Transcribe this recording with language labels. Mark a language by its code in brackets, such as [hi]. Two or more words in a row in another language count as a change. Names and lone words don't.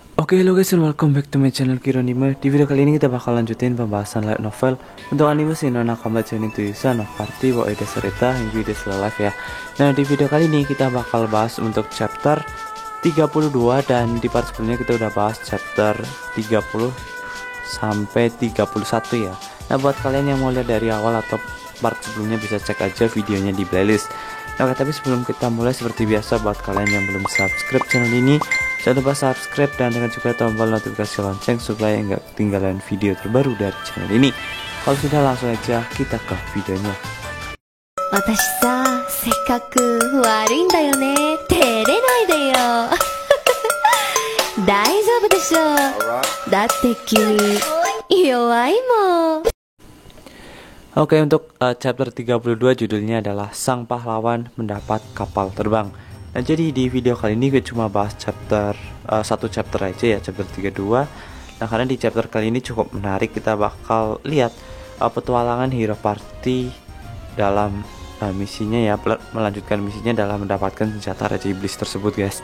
[en] Oke, hello guys and welcome back to my channel Kironime. [id] Di video kali ini kita bakal lanjutin pembahasan [en] light novel [id] untuk anime Shin no Nakama Jounin to Yusa no Party wa Eda Serita hingga Ida Live ya. Nah, di video kali ini kita bakal bahas untuk chapter 32 dan di part sebelumnya kita udah bahas chapter 30 sampai 31 ya. Nah, buat kalian yang mau lihat dari awal atau part sebelumnya bisa cek aja videonya di playlist. Nah, tapi sebelum kita mulai seperti biasa buat kalian yang belum subscribe channel ini, jangan lupa subscribe dan tekan juga tombol notifikasi lonceng supaya nggak ketinggalan video terbaru dari channel ini. Kalau sudah langsung aja kita ke videonya. [ja] 私さ、せっかく悪いんだよね。照れないでよ。大丈夫でしょ。だって君弱いもん。 [id] Oke, untuk chapter 32 judulnya adalah Sang Pahlawan Mendapat Kapal Terbang. Nah, jadi di video kali ini gue cuma bahas satu chapter aja ya, chapter 32. Nah, karena di chapter kali ini cukup menarik, kita bakal lihat petualangan Hero Party dalam misinya ya, melanjutkan misinya dalam mendapatkan senjata Raja Iblis tersebut guys.